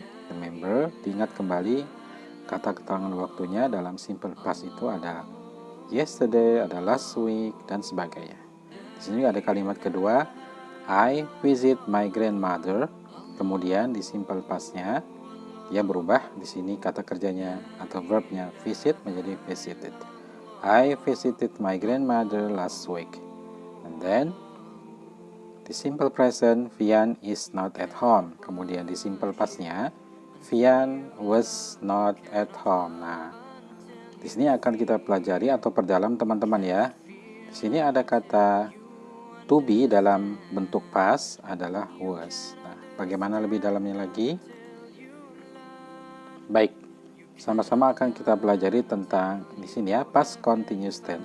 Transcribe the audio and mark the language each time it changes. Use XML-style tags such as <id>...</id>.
<id>Remember, diingat kembali kata keterangan waktunya dalam simple past itu ada yesterday, ada last week, dan sebagainya. Di sini ada kalimat kedua,</id> <en>I visit my grandmother.</en> <id>Kemudian di simple pastnya dia berubah. Di sini kata kerjanya atau verbnya visit menjadi visited.</id> <en>I visited my grandmother last week. And then</en> <id>di simple present,</id> <en>Vian is not at home.</en> <id>Kemudian di simple pastnya</id> <en>Vian was not at home.</en> <id>Nah, di sini akan kita pelajari atau perdalam teman-teman ya. Di sini ada kata to be dalam bentuk past adalah was. Nah, bagaimana lebih dalamnya lagi? Baik, sama-sama akan kita pelajari tentang di sini ya, past continuous tense.</id>